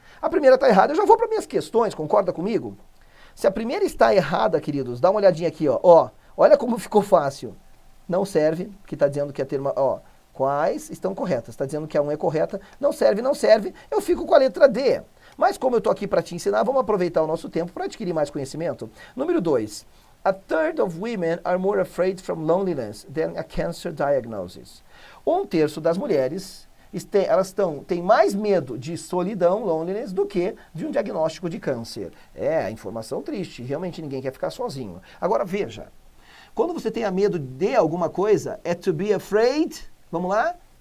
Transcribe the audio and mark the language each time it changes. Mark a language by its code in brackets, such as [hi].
[pt] A primeira está errada, eu já vou para minhas questões, concorda comigo? Se a primeira está errada, queridos, dá uma olhadinha aqui, ó. Olha como ficou fácil. Não serve, que está dizendo que a terma, ó, quais estão corretas. Está dizendo que a 1 é correta. Não serve, não serve. Eu fico com a letra D. Mas como eu estou aqui para te ensinar, vamos aproveitar o nosso tempo para adquirir mais conhecimento. Número 2. [en] A third of women are more afraid from loneliness than a cancer diagnosis. [pt] 1/3 das mulheres têm mais medo de solidão, loneliness, do que de um diagnóstico de câncer. É, informação triste. Realmente ninguém quer ficar sozinho. Agora veja. Quando você tenha medo de alguma coisa, é [en] to be afraid, [pt] vamos lá?